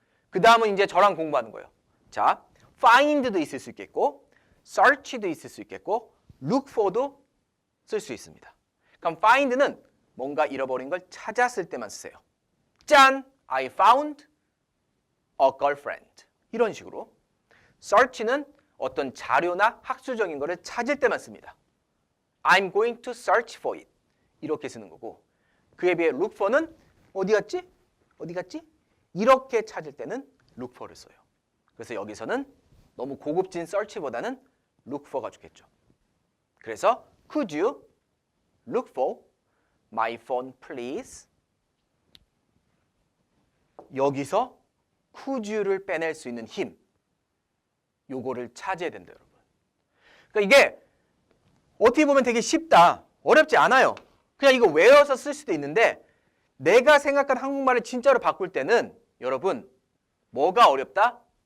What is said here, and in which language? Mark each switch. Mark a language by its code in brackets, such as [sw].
[ko] 그 다음은 이제 저랑 공부하는 거예요. 자, find도 있을 수 있겠고 search도 있을 수 있겠고 look for도 쓸 수 있습니다. 그럼 find는 뭔가 잃어버린 걸 찾았을 때만 쓰세요. [en] 짠! I found a girlfriend. [ko] 이런 식으로. search는 어떤 자료나 학술적인 거를 찾을 때만 씁니다. [en] I'm going to search for it. [ko] 이렇게 쓰는 거고 그에 비해 look for는 어디 갔지? 어디 갔지? 이렇게 찾을 때는 look for를 써요. 그래서 여기서는 너무 고급진 search보다는 look for가 좋겠죠. 그래서 [en] could you look for my phone please? [ko] 여기서 could you를 빼낼 수 있는 힘 요거를 찾아야 된다 여러분. 그러니까 이게 어떻게 보면 되게 쉽다. 어렵지 않아요. 그냥 이거 외워서 쓸 수도 있는데 내가 생각한 한국말을 진짜로 바꿀 때는 여러분 뭐가 어렵다?